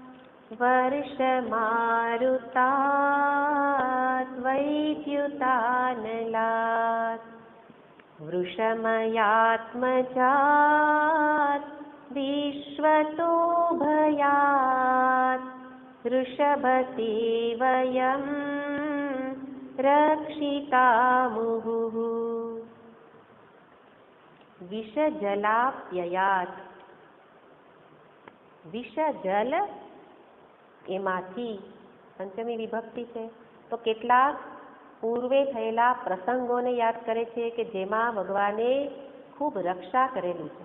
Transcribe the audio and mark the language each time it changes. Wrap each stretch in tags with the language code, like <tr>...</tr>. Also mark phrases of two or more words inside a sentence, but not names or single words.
<sa>વર્ષમારુતાત વૈદ્યુતાનલાત વૃષમયાત્મજાત વિશ્વતો ભયાત ऋषभति वयं रक्षितामुहुः વિષજલાપ્યયાત.</sa> <gu>વિષજલ એમાંથી પંચમી વિભક્તિ છે. તો કેટલાક પૂર્વે થયેલા પ્રસંગોને યાદ કરે છે કે જેમાં ભગવાને ખૂબ રક્ષા કરેલી છે.</gu>